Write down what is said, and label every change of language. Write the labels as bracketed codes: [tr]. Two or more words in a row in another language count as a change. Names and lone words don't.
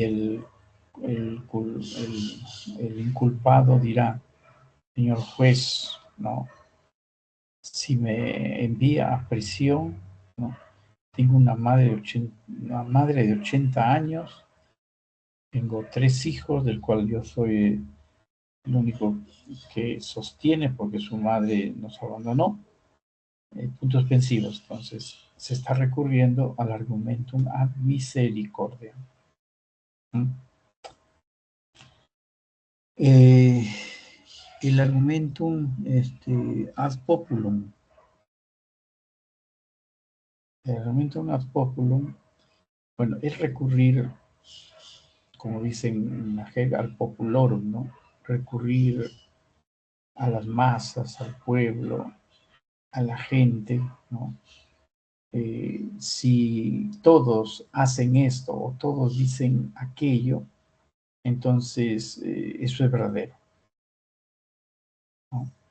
[es] el, el inculpado dirá: señor juez, ¿no?, si me envía a prisión, ¿no?, tengo una madre de 80 años, tengo 3 hijos, del cual yo soy el único que sostiene porque su madre nos abandonó, puntos suspensivos. Entonces, se está recurriendo al [la] argumentum ad misericordia. ¿Mm? Eh, el argumentum ad populum. El argumentum ad populum, [es] bueno, es recurrir, como dicen en la jerga, al populorum, ¿no? Recurrir a las masas, al pueblo, a la gente, ¿no? Si todos hacen esto o todos dicen aquello, entonces eso es verdadero, ¿no?